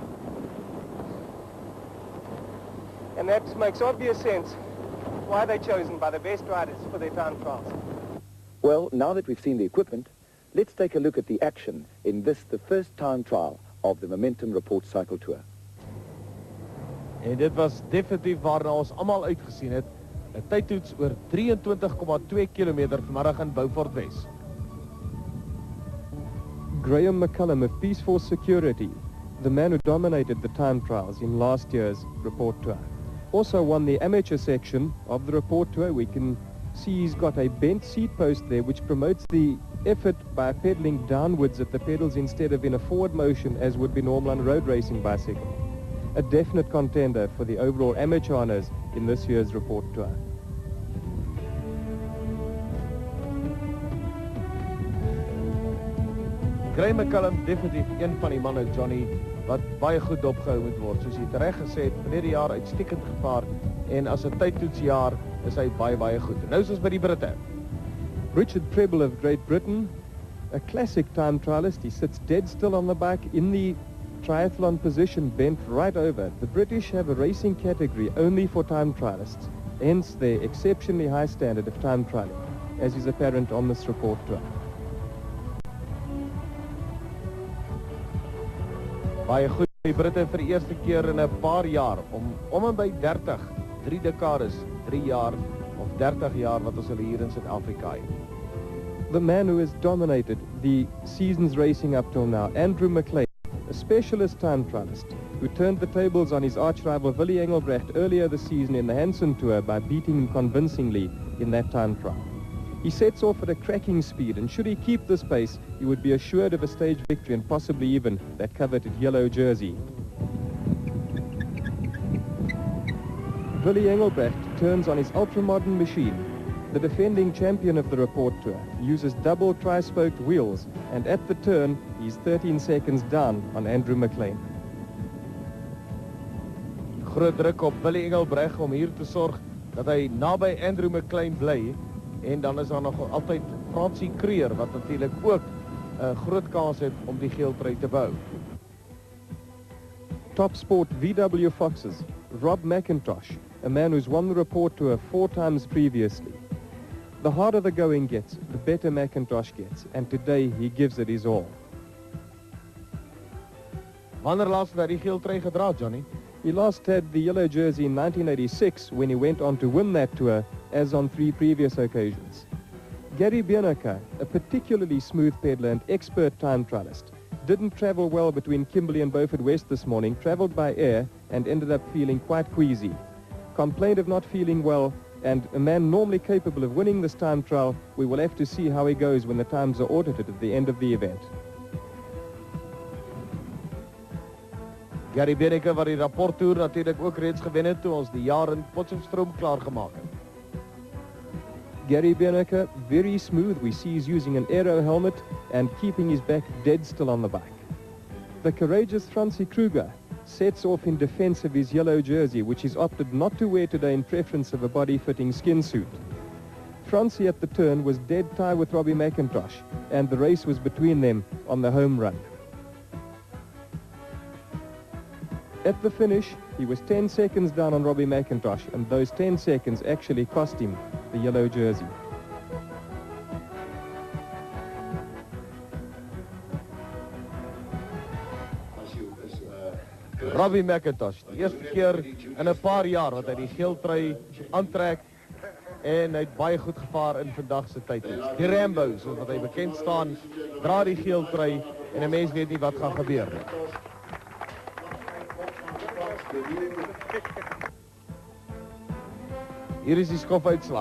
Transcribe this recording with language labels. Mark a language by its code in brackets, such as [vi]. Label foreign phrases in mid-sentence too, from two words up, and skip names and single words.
[en] And that makes obvious sense why they're chosen by the best riders for their time trials. Well, now that we've seen the equipment, let's take a look at the action in this, the first time trial of the Momentum Rapport Cycle Tour. [af] En dit was definitief waarna ons allemaal uitgesien het. 'n Tydtoets oor 23,2 kilometer vanmiddag in Beaufort West. [en] Graham McCullum of Peace Force Security, the man who dominated the time trials in last year's Rapport Tour, also won the amateur section of the Rapport Tour. We can see he's got a bent seat post there which promotes the effort by pedaling downwards at the pedals instead of in a forward motion as would be normal on a road racing bicycle. A definite contender for the overall amateur honours in this year's Rapport Tour. Graham McCullum, [af] definitief een van die manne, Johnny, wat baie goed dopgehou moet word. Soos hy terecht gesê het, verlede jaar uitstekend gevaar en as 'n tydtoetsjaar is hy baie goed. En nou is ons by die Britte. [en] Richard Prebble of Great Britain, a classic time trialist. He sits dead still on the bike in the triathlon position, bent right over. The British have a racing category only for time trialists, hence their exceptionally high standard of time trialing, as is apparent on this Rapport Tour. [af] Baie goed, die Britte vir die eerste keer in 'n paar jaar, om en by 30, 3 dekades, 3 jaar of 30 jaar wat ons hulle hier in Suid-Afrika het. [en] The man who has dominated the season's racing up till now, Andrew McLean, a specialist time trialist who turned the tables on his arch-rival Willie Engelbrecht earlier this season in the Hansen Tour by beating him convincingly in that time trial. He sets off at a cracking speed, and should he keep this pace, he would be assured of a stage victory and possibly even that coveted yellow jersey. Willie Engelbrecht turns on his ultra-modern machine. The defending champion of the Rapport Tour uses double tri-spoked wheels, and at the turn, he's 13 seconds down on Andrew McLean. [af] Groot druk op Willie Engelbrecht om hier te sorg dat hy naby Andrew McLean bly, en dan is daar nog altyd Fransie Creer wat natuurlik ook 'n groot kans het om die geeltrui te behou. [en] Top Sport VW Foxes, Rob McIntosh, a man who's won the Rapport Tour 4 times previously. The harder the going gets, the better McIntosh gets, and today he gives it his all. [af] Wanneer laatst werd die geel trui gedra, Johnny? [en] He last had the yellow jersey in 1986 when he went on to win that tour, as on 3 previous occasions. Gary Bierneke, a particularly smooth peddler and expert time trialist, didn't travel well between Kimberley and Beaufort West this morning, travelled by air and ended up feeling quite queasy. Complained of not feeling well, and a man normally capable of winning this time trial, we will have to see how he goes when the times are audited at the end of the event. [af] Gary Bierneke wat die Rapport Tour natuurlijk ook reeds gewen het toe ons die jaar in Potchefstroom klaargemaak het. Gary Bierneke, [en] very smooth. We see he's using an aero helmet and keeping his back dead still on the bike. The courageous Francie Kruger sets off in defense of his yellow jersey, which he's opted not to wear today in preference of a body-fitting skin suit. Francie at the turn was dead tie with Robbie McIntosh, and the race was between them on the home run. At the finish, he was 10 seconds down on Robbie McIntosh, and those 10 seconds actually cost him the yellow jersey. Robbie McIntosh, [af] die eerste keer in 'n paar jaar wat hy die geel trui aantrek en hy het baie goed gevaar in vandag se tydtoets. Die Rambo, soos wat hy bekend staan, dra die geel trui en 'n mens weet nie wat gaan gebeur nie. Hier is die skofuitslag.